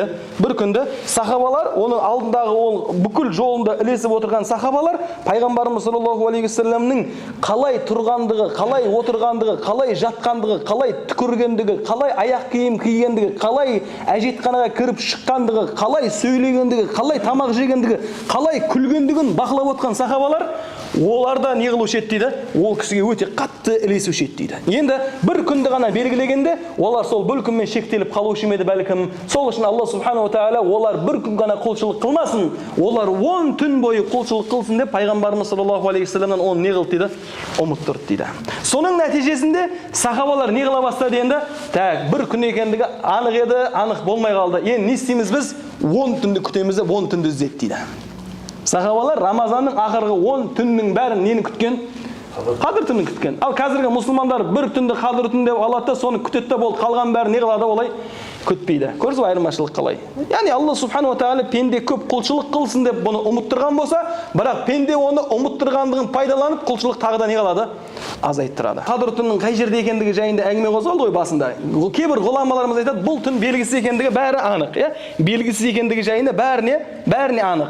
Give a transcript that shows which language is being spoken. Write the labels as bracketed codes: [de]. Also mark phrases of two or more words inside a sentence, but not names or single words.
[kk] Бір күнді сахабалар, оның алдындағы ол бүкіл жолында ілесіп отырған сахабалар, пайғамбарымыз [ar] صلى الله عليه وسلم [kk] қалай тұрғандығы, қалай отырғандығы, қалай жатқандығы, қалай түкіргендігі, қалай аяқ киім кигендігі, қалай әжетханаға кіріп шыққандығы, қалай сөйлегендігі, қалай тамақ жегендігі, қалай күлгендігін бақылап отырған сахабалар, оларда не қылушы еді дейді? Ол кісіге өте қатты ілесуші еді дейді. Енді бір күнді ғана белгілегенде, олар сол бір күнмен шектеліп қалушы еді бәлкім. Сол үшін [ar] الله سبحانه وتعالى [kk] олар бір күн ғана құлшылық қылмасын, олар 10 түн бойы құлшылық қылсын деп пайғамбарымыз [ar] صلى الله عليه وسلم [kk] оны не қылды дейді? Ұмыттырды дейді. Соның нәтижесінде сахабалар не қыла бастады енді? Бір күн екендігі анық еді, анық болмай қалды. Енді не істейміз біз? 10 түнді күтеміз деп 10 түнді іздеді дейді. Сахабалар Рамазанның ақырғы 10 түннің бәрін нені күткен? Қадір түнін күткен. Ал қазіргі мұсылмандар бір түнді Қадір түні деп алады да, соны күтеді де болды. Қалған бәрі не қылады олай? Күтпейді. Көрсіз бе айырмашылық қалай? Яғни [ar] الله سبحانه وتعالى [kk] пенде көп құлшылық қылсын деп бұны ұмыттырған болса, бірақ пенде оны ұмыттырғандығын пайдаланып, құлшылық тағы да не қылады? Азайттырады. Қадір түнінің қай жерде екендігі жайында әңгіме қозғалды ғой басында. Кейбір ғұламаларымыз айтады, бұл түн белгісіз екендігі бәрі анық, белгісіз екендігі жайында бәріне анық.